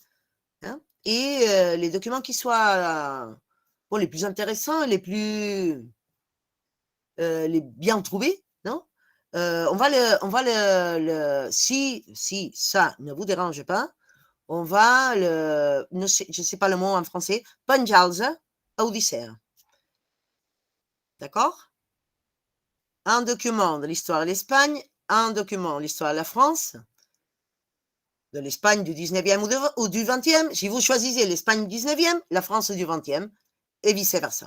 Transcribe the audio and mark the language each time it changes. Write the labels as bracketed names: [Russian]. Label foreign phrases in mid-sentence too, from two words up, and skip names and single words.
[French] Hein, et les documents qui soient bon, les plus intéressants, les bien trouvés, non? On va si ça ne vous dérange pas, on va je ne sais pas le mot en français, [Catalan] penjar-los a Odissea. [French] D'accord? Un document de l'histoire de l'Espagne, un document de l'histoire de la France, de l'Espagne du 19e ou du 20e. Si vous choisissez l'Espagne du 19e, la France du 20e, et vice-versa.